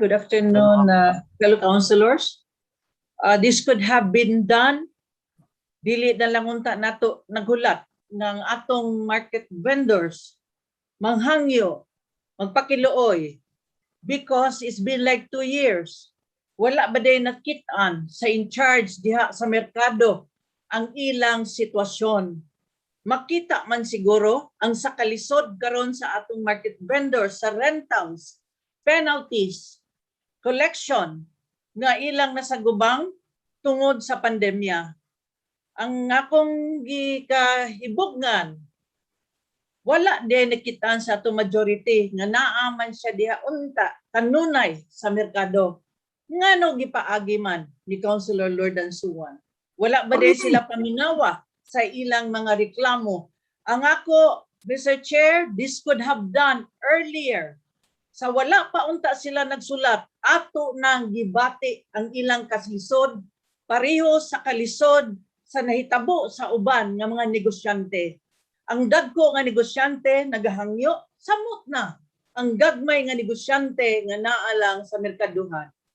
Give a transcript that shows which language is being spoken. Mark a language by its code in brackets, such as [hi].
[en] Good afternoon, fellow councilors. This could have been done. [ceb] Dili na lang unta nato naghulat ng atong market vendors manghangyo, magpakiluoy, [en] because it's been like 2 years. [ceb] Wala ba day nakitaan sa in charge diha sa merkado ang ilang sitwasyon. Makita man siguro ang sakalisod karon sa atong market vendors sa rentals, penalties, collection nga ilang nasagubang tungod sa pandemya. Ang akong gikahibugnan, wala din nakitaan sa atong majority nga naaman siya diha unta kanunay sa merkado. Ngano gipaagi man ni Councilor Lordan Suwan? Wala ba din sila paminawa sa ilang mga reklamo? Ang ako, Mr. [en] Chair, this could have done earlier. [ceb] Sa wala pa unta sila nagsulat, ato nang gibati ang ilang kaslisod, pareho sa kalisod sa nahitabo sa uban nga mga negosyante. Ang dagko nga negosyante nagahangyo, samot na ang gagmay nga negosyante nga naalang sa merkaduhan.